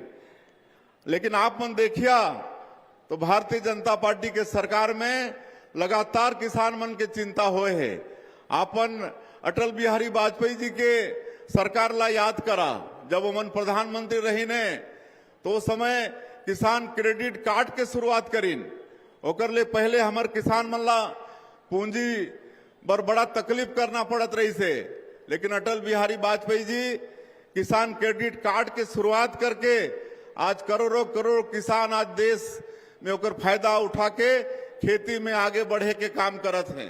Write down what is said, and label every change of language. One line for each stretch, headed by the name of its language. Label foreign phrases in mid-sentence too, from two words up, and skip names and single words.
Chhattisgarhi: लेकिन आप मन देखिया तो भारतीय जनता पार्टी के सरकार में लगातार किसान मन के चिंता होए है। आपन अटल बिहारी वाजपेयी जी के सरकार ला याद करा, जब उमन प्रधानमंत्री रही ने तो समय किसान क्रेडिट कार्ड के शुरुआत करीन। ओकर ले पहले हमार किसान मन ला पूंजी बर बड़ा तकलीफ करना पड़त रही से, लेकिन अटल बिहारी वाजपेयी जी किसान क्रेडिट कार्ड के शुरुआत करके आज करोड़ों करोड़ किसान आज देश में ओकर फायदा उठा के खेती में आगे बढ़े के काम करत हैं।